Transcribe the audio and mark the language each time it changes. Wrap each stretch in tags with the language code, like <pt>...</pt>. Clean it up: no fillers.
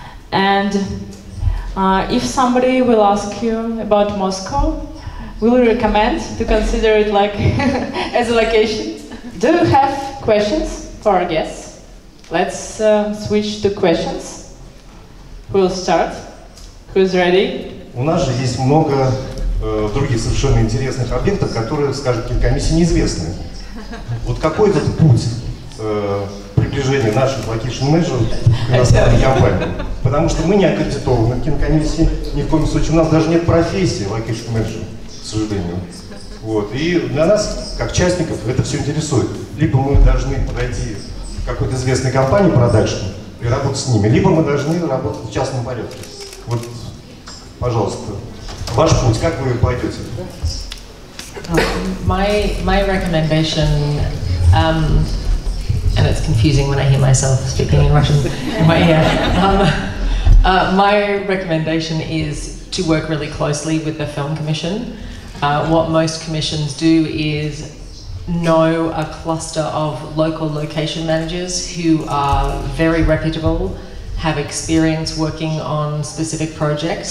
<en>And if somebody will ask you about Moscow, we will recommend to consider it like as a location. Do you have questions for our guests? Let's switch to questions. Who will start? Who's ready?</en> <ru>У нас же есть много других совершенно интересных объектов, которые, скажем, кинокомиссии неизвестны. Вот какой этот путь приближения наших локейшн-менеджеров к иностранной компании? Потому что мы не аккредитованы в кинокомиссии, ни в коем случае. У нас даже нет профессии локейшн-менеджера, к сожалению. Вот. И для нас, как частников, это все интересует. Либо мы должны подойти к какой-то известной компании продакшн и работать с ними, либо мы должны работать в частном порядке. Вот, пожалуйста, ваш путь, как вы пойдете?</ru> <en>My recommendation, and it's confusing when I hear myself speaking in Russian in my ear. My recommendation is to work really closely with the Film Commission. What most commissions do is know a cluster of local location managers who are very reputable, have experience working on specific projects.</en>